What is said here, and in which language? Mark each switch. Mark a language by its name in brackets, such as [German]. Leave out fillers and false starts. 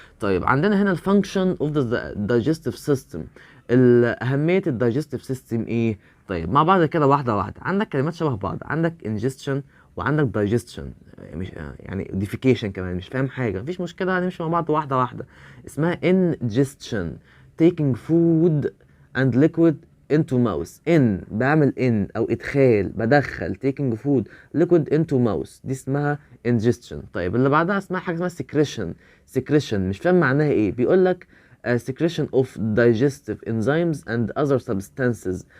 [Arabic] طيب عندنا هنا الفانكشن اوف ذا digestive سيستم. اهميه الدايجستيف سيستم ايه؟ طيب مع بعض كده واحده واحده. عندك كلمات شبه بعض، عندك ingestion وعندك digestion، مش يعني defecation كمان، مش فاهم حاجة، مفيش مشكلة، هنمشي مع بعض واحدة واحدة. [English] اسمها ingestion، taking food and liquid into mouth. in بعمل in [Arabic] او ادخال، بدخل [English] taking food liquid into mouth، [Arabic] دي اسمها [English] ingestion. [Arabic] طيب اللي بعدها اسمها حاجة اسمها secretion. [English] secretion [Arabic] مش فاهم معناها ايه، بيقول لك [English] secretion of digestive enzymes and other substances.